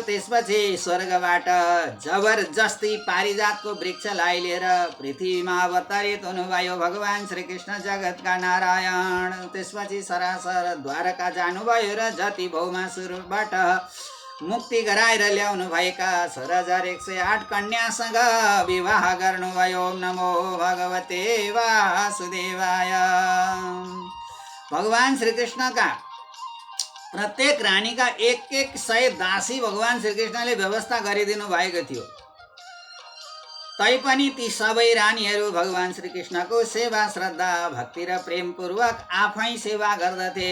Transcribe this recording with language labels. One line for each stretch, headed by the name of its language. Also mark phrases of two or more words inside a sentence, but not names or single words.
Nepali: त्यसपछि स्वर्गबाट जबरजस्ती पारिजातको वृक्षलाई लिएर पृथ्वीमा अवतरित हुनुभयो भगवान श्रीकृष्ण जगतका नारायण। त्यसपछि सरासर द्वारका जानुभयो र जति भौमासुरबाट मुक्ति गराएर ल्याउनु भएका 16,108 कन्यासँग विवाह गर्नुभयो।
Sanskrit: नमो भगवते वासुदेवाय।
Nepali: भगवान श्रीकृष्णका प्रत्येक रानीका 100 दासी भगवान श्रीकृष्णले व्यवस्था गरिदिनु भएको थियो। तैपनि ती सबै रानीहरू भगवान श्रीकृष्णको सेवा श्रद्धा भक्ति र प्रेमपूर्वक आफै सेवा गर्दथे।